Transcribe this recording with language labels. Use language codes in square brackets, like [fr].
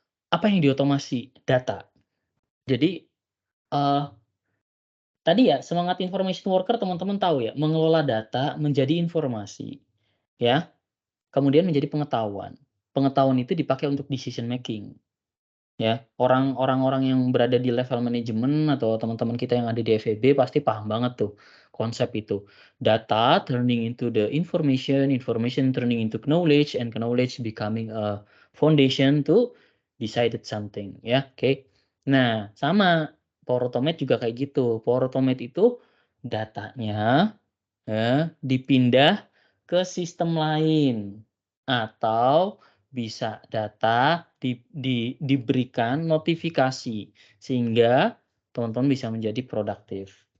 [id] Apa yang diotomasi? Data. Jadi, eee, tadi ya semangat information worker teman-teman tahu ya, mengelola data menjadi informasi ya, kemudian menjadi pengetahuan. Pengetahuan itu dipakai untuk decision making. Ya, orang-orang yang berada di level manajemen atau teman-teman kita yang ada di FEB pasti paham banget tuh konsep itu. [en] Data turning into the information, information turning into knowledge, and knowledge becoming a foundation to decided something, ya, oke. [id] Nah, sama Power Automate juga kayak gitu. Power Automate itu datanya ya, dipindah ke sistem lain atau bisa data diberikan notifikasi sehingga teman-teman bisa menjadi produktif.